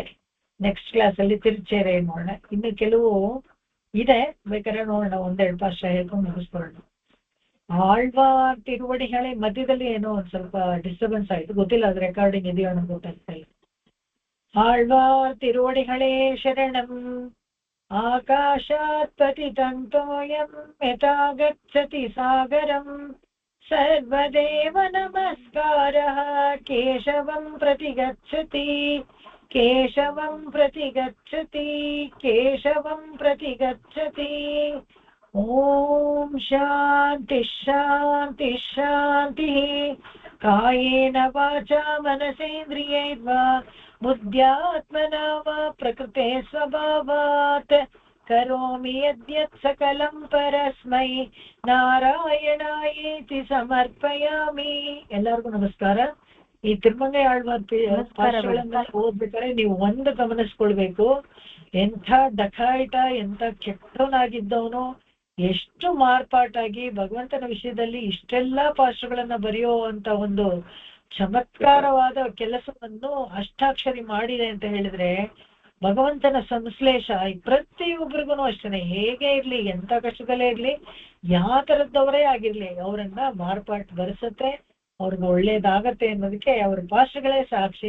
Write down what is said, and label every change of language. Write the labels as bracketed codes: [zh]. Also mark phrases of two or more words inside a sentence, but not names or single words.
[en] next class [kn] ಅಲ್ಲಿ ತಿರುಚೇರೆ ನೋಡೋಣ. ಇನ್ನು ಕೆಲವು ಇದೆ, ಬೇಕಾದ್ರೆ ನೋಡೋಣ, ಒಂದೆರಡು ಭಾಷೆ ಹೇಳ್ಕೊಂಡು ಮುಗಿಸ್ಕೊಳ್ಳೋಣ. [ta] ஆழ்வார் திருவடிகளே [kn] ಮಧ್ಯದಲ್ಲಿ ಏನೋ ಒಂದ್ ಸ್ವಲ್ಪ ಡಿಸ್ಟರ್ಬೆನ್ಸ್ ಆಯ್ತು, ಗೊತ್ತಿಲ್ಲ ಅದು ರೆಕಾರ್ಡಿಂಗ್ ಇದೆಯೋ ಅನ್ನೋ ಗೊತ್ತಾಗ್ತಾ ಇಲ್ಲ. [ta] ஆழ்வார் திருவடிகளே சரணம் [sa] ಆಕಾಶಾತ್ ಪತಿತಂತೋಯಂ ಯಥಾ ಗಚ್ಚತಿ ಸಾಗರಂ ಸರ್ವದೇವ ನಮಸ್ಕಾರಃ ಕೇಶವಂ ಪ್ರತಿಗಚ್ಚತಿ ಕೇಶವಂ ಪ್ರತಿಗಚ್ಚತಿ ಕೇಶವಂ ಪ್ರತಿಗಚ್ಚತಿ. ಓಂ ಶಾಂತಿ ಶಾಂತಿ ಶಾಂತಿ. ಕಾಯೇನ ವಾಚಾ ಮನಸೇಂದ್ರಿಯೈರ್ವಾ ಬುದ್ಧ್ಯಾತ್ಮನಾ ವಾ ಪ್ರಕೃತೆ ಸ್ವಭಾವಾತ್ ಕರೋಮಿ ಯದ್ಯತ್ ಸಕಲಂ ಪರಸ್ಮೈ ನಾರಾಯಣಾಯೇತಿ ಸಮರ್ಪಯಾಮಿ. [kn] ಎಲ್ಲರಿಗೂ ನಮಸ್ಕಾರ. ಈ ತಿರುಮಂಗೈ ಆಳ್ವಾರ್ ಓದ್ಬೇಕಾದ್ರೆ ನೀವು ಒಂದು ಗಮನಿಸ್ಕೊಳ್ಬೇಕು, ಎಂಥ ಡಕಾಯಿಟ, ಎಂಥ ಕೆಟ್ಟವನಾಗಿದ್ದವನು ಎಷ್ಟು ಮಾರ್ಪಾಟಾಗಿ ಭಗವಂತನ ವಿಷಯದಲ್ಲಿ ಇಷ್ಟೆಲ್ಲಾ ಪಾಠಗಳನ್ನ ಬರೆಯೋ ಅಂತ ಒಂದು ಚಮತ್ಕಾರವಾದ ಕೆಲಸವನ್ನು ಅಷ್ಟಾಕ್ಷರಿ ಮಾಡಿದೆ ಅಂತ ಹೇಳಿದ್ರೆ, ಭಗವಂತನ ಸಂಶ್ಲೇಷ ಪ್ರತಿಯೊಬ್ಬರಿಗೂ ಅಷ್ಟೇನೆ, ಹೇಗೆ ಇರ್ಲಿ, ಎಂತ ಕಷ್ಟದಲ್ಲೇ ಇರ್ಲಿ, ಯಾವ ತರದವರೇ ಆಗಿರ್ಲಿ, ಅವರನ್ನ ಮಾರ್ಪಾಟ್ ಬರೆಸತ್ತೆ, ಅವ್ರಿಗೆ ಒಳ್ಳೇದಾಗತ್ತೆ ಅನ್ನೋದಕ್ಕೆ ಅವ್ರ ಭಾಷೆಗಳೇ ಸಾಕ್ಷಿ.